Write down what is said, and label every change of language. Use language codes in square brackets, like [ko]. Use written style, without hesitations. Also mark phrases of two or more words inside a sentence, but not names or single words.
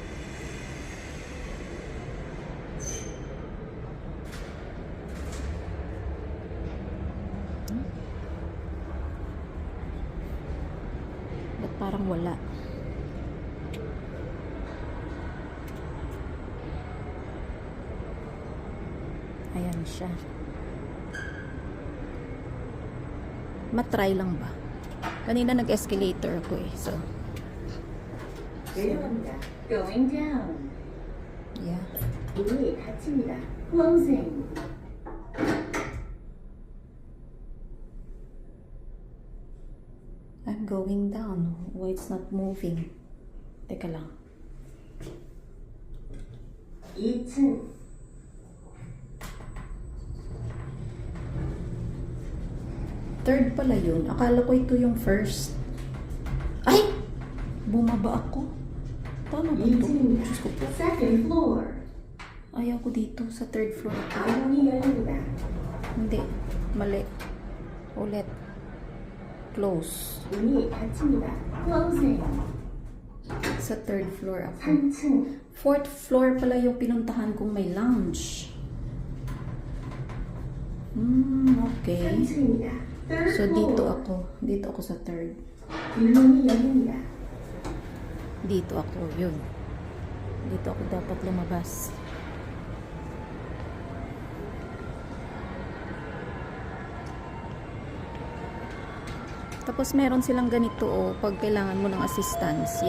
[tl] Ba't parang wala? Ayan siya. Matry lang ba? Kanina nag-escalator ako eh. [en] So, Going down. yeah. [ko] 문이 닫힙니다. [en] Closing. I'm going down. Why it's not moving? [tl] Teka lang. [ko] 2층. [tl] Third pala yun. Akala ko ito yung first. Ay! Bumaba ako. Tama ba ito? [ko] 2층입니다. [tl] Diyos ko po. [en] Second floor. [tl] Ayaw ko dito sa [en] third floor. [ko] 문이 열립니다. [tl] Hindi. Mali. Ulit. [en] Close. [ko] 문이 닫힙니다. [en] Closing. [tl] Sa [en] third floor [tl] ako. [ko] 3층. [en] Fourth floor [tl] pala yung pinuntahan kong may lounge. [en] Okay. [ko] 3층입니다. Third [en] So, floor. [tl] dito ako. Dito ako sa third. [ko] 뒷문이 열립니다. [tl] Dito ako. Yun. Dito ako dapat lumabas. Tapos, meron silang ganito, oh, pag kailangan mo ng assistance.